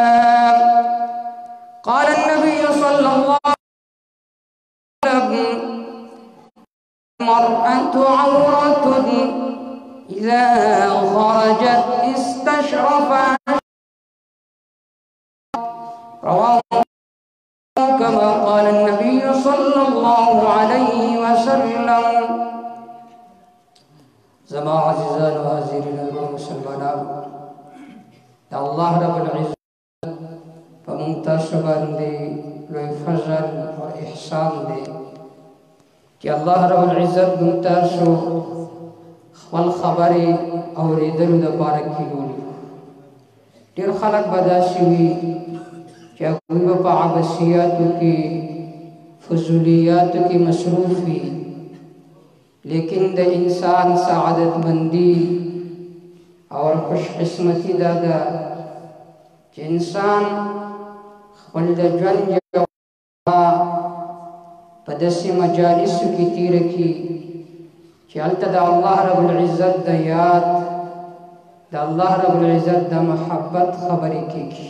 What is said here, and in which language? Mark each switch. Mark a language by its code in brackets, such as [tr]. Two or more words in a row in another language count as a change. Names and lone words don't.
[ar] قال النبي صلى الله عليه وسلم المرأة عورة إذا خرجت استشرف رواه كما قال النبي صلى الله عليه وسلم. [ps] زما عزیزان و حاضرین و مسلمانان [ar] اللہ رب العزت [ps] فممتاز باندې لوی [ur] فضل اور احسان [ps] دے کہ [ar] اللہ رب العزت [ps] ممتاز خپل خبرې اورېدلو دپاره کېږولي. ډېر خلک به داسې وي چې هغوی به په عبثیاتو کې فضولیاتو کې مصروف وي، لیکن د انسان [ur] سعادت مندی اور خوش قسمتی [ps] دا ده چې انسان خپل د ژوند یوه په داسې مجالسو کې تېره کړي چې هلته د [ar] الله رب العزت [ps] د یاد د [ar] الله رب العزت [ps] د محبت خبرې کېږي.